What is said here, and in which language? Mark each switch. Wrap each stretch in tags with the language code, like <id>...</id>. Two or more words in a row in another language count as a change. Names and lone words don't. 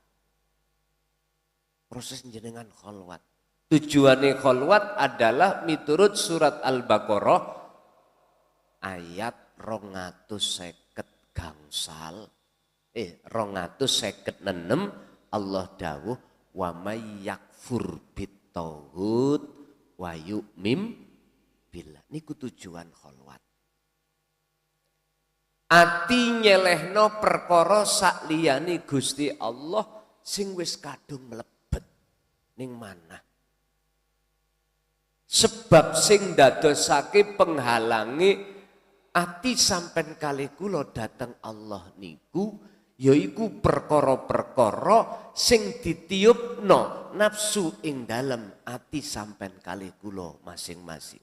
<jv>Proses jenengan kholwat. Tujuane kholwat adalah miturut surat Al-Baqarah ayat 250 gangsal 256 Allah dawuh</jv> <ar>و من يكفر بالتوحيد و يؤمن بالله.</ar> <jv>Niku tujuan kholwat. Ati nyelehno perkara sak liyane Gusti Allah sing wis kadung mlebet ning manah. Sebab sing dadosake penghalangi ati sampean kalih kula dhateng Allah niku yaiku perkara-perkara sing ditiupno nafsu ing dalem ati sampean kalih kula masing-masing.</jv>